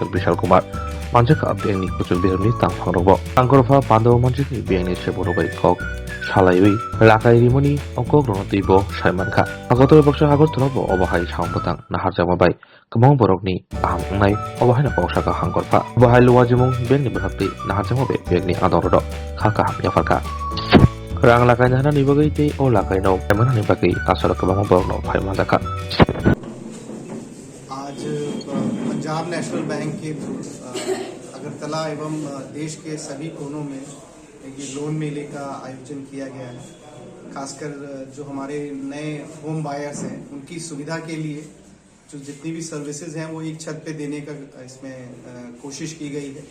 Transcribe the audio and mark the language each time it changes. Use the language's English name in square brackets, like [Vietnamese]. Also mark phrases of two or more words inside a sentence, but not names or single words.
[Kok Borok] Bishal Kumar manjaka bank ni kuchul birni tang phangrokbo hangkorfa pando manjiki bank ni seborobai kok salaiwi lakai rimoni okok no tibo saimanka hakotor boksa hagor thonobo obahai sangpotan naharjama bai kemong borokni aham ngai obahai na pausaka hangkorfa obahai luwa jemong bank ni bohakti naharjama be bank ni adoro khaka yafarka rang lakai na ni bagai te o lakai no emana ni bagai asal kemong borok no phai mandaka [Hindi] आज पंजाब नेशनल बैंक के अगरतला एवं देश के सभी कोनों में ये लोन मेले का आयोजन किया गया है। खासकर जो हमारे नए [English] home buyers [Hindi] हैं उनकी सुविधा के लिए जो जितनी भी सर्विसेज हैं वो एक छत पे देने का इसमें कोशिश की गई है।